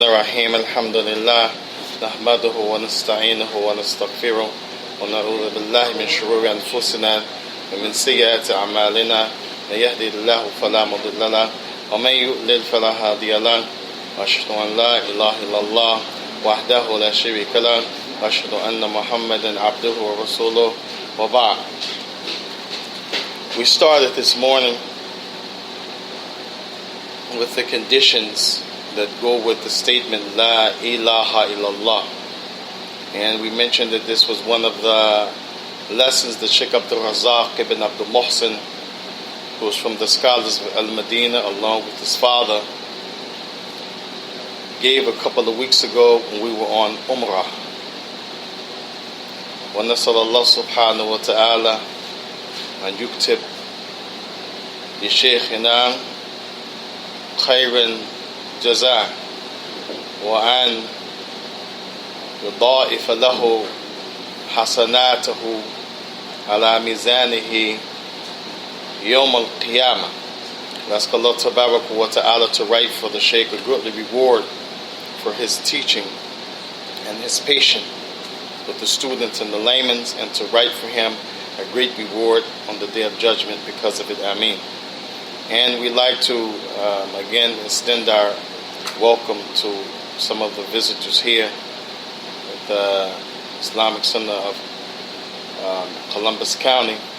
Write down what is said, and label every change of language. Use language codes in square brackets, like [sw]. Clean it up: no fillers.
[ar] الرحيم الحمد لله نحمده ونستعينه ونستغفره ونعوذ بالله من شرور أنفسنا ومن سيئات أعمالنا من يهدي الله فلا مضل له ومن يضلل فلا هادي له وأشهد أن لا إله إلا الله وحده لا شريك له وأشهد أن محمدا عبده ورسوله وبعد. [en] We started this morning with the conditions that go with the statement La ilaha illallah, and we mentioned that this was one of the lessons that Sheikh Abdul Razak ibn Abdul Muhsin, who was from the scholars of Al-Madinah along with his father, gave a couple of weeks ago when we were on Umrah. [ar] ونسأل الله سبحانه وتعالى أن يكتب لشيخنا خير جزاء وأن يضاعف له حسناته على ميزانه يوم القيامة. [en] We ask Allah Tabarak wa Ta'ala to write for the Shaykh a great reward for his teaching and his patience with the students and the laymen, and to write for him a great reward on the Day of Judgment because of it. Ameen. And we'd like to again extend our welcome to some of the visitors here at the Islamic Center of Columbus County.